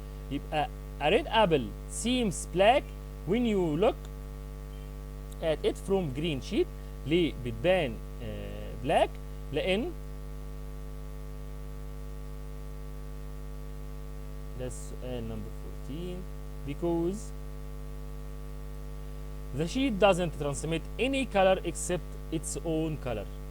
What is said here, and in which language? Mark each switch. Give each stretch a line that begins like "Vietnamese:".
Arabic: يبقى
English: a red apple seems black when you look at it from green sheet.
Arabic: ليه بتبان black؟ لان ده السؤال نمبر 14.
English: because the sheet doesn't transmit any color except its own color.